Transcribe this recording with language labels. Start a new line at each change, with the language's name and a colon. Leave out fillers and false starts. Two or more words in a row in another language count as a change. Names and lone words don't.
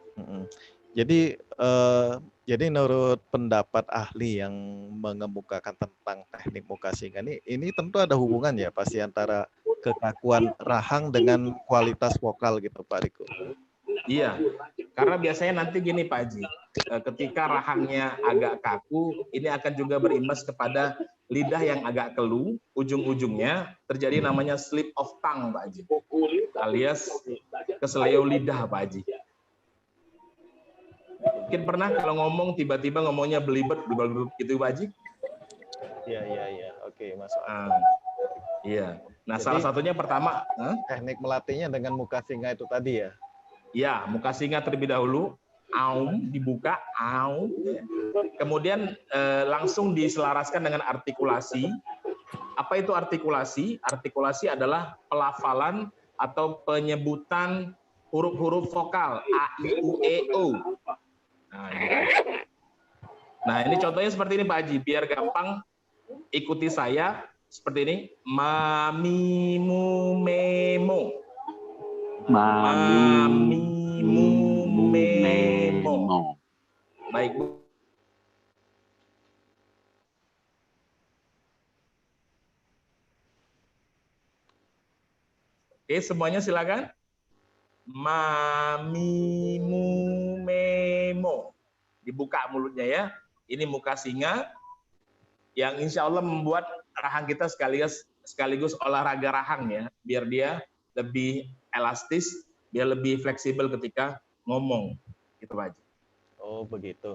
Indonesian: Jadi menurut pendapat ahli yang mengemukakan tentang teknik muka singa ini tentu ada hubungan ya pasti antara kekakuan rahang dengan kualitas vokal gitu Pak Riko. Iya, karena biasanya nanti gini Pak Haji, ketika rahangnya agak kaku, ini akan juga berimbas kepada lidah yang agak keluh, ujung-ujungnya terjadi namanya
English: slip of tongue
Indonesian: Pak Haji, alias keseleo lidah Pak Haji. Mungkin pernah kalau ngomong tiba-tiba ngomongnya belibet gitu Pak Haji? Iya, oke masuk. Iya. Nah, jadi, salah satunya pertama teknik melatihnya dengan muka singa itu tadi ya. Ya, muka singa terlebih dahulu, aum dibuka, aum. Kemudian langsung diselaraskan dengan artikulasi. Apa itu artikulasi? Artikulasi adalah pelafalan atau penyebutan huruf-huruf vokal a, i, u, e, o. Nah, ini contohnya seperti ini Pak Haji, biar gampang ikuti saya seperti ini. Ma, mi, mu, me, mo. Mami, mu, me, mo. Baik, Bu. Oke, semuanya silakan. Mami, mu, me, mo. Dibuka mulutnya ya. Ini muka singa yang
Arabic: إن شاء الله
Indonesian: membuat rahang kita sekaligus olahraga rahang ya, biar dia lebih elastis, biar lebih fleksibel ketika ngomong, gitu Pak Haji. Oh begitu.